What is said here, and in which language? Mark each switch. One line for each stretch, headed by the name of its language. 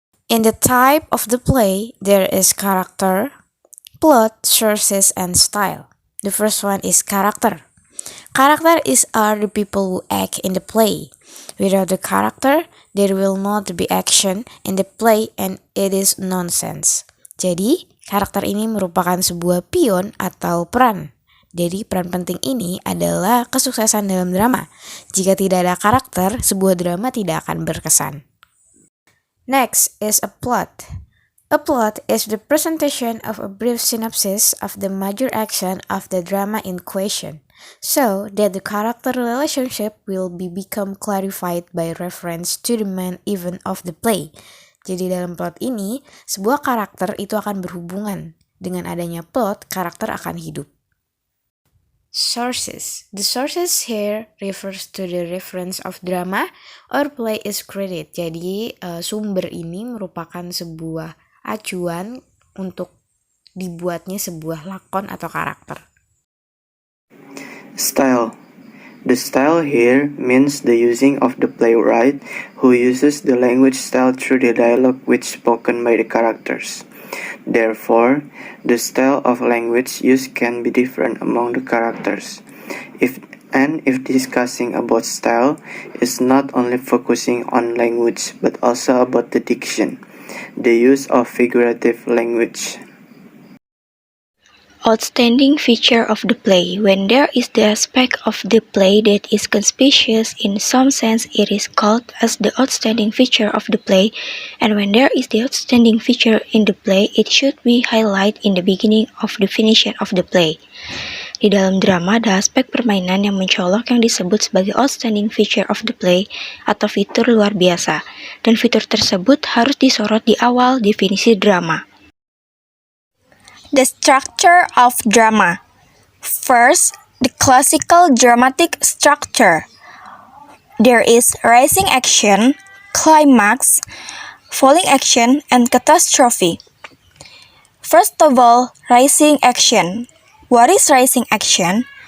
English: In the type of the play, there is character, plot, sources, and style. The first one is character. Character are the people who act in the play. Without the character, there will not be action in the play and it is nonsense.
Indonesian: Jadi, karakter ini merupakan sebuah pion atau peran. Jadi, peran penting ini adalah kesuksesan dalam drama. Jika tidak ada karakter, sebuah drama tidak akan berkesan.
English: Next is a plot. A plot is the presentation of a brief synopsis of the major action of the drama in question, so that the character relationship will become clarified by reference to the main event of the play.
Indonesian: Jadi dalam plot ini, sebuah karakter itu akan berhubungan. Dengan adanya plot, karakter akan hidup.
English: Sources. The sources here refers to the reference of drama or play is created.
Indonesian: Jadi sumber ini merupakan sebuah acuan untuk dibuatnya sebuah lakon atau karakter.
English: Style. The style here means the using of the playwright who uses the language style through the dialogue which spoken by the characters. Therefore, the style of language used can be different among the characters. If discussing about style is not only focusing on language but also about the diction, the use of figurative language. Outstanding feature of the play. When there is the aspect of the play that is conspicuous in some sense, it is called as the outstanding feature of the play. And when there is the outstanding feature in the play, it should be highlighted in the beginning of definition of the play.
Indonesian: Di dalam drama ada aspek permainan yang mencolok yang disebut sebagai
English: outstanding feature of the play
Indonesian: atau fitur luar biasa, dan fitur tersebut harus disorot di awal definisi drama.
English: The structure of drama. First, the classical dramatic structure. There is rising action, climax, falling action, and catastrophe. First of all, rising action. What is rising action?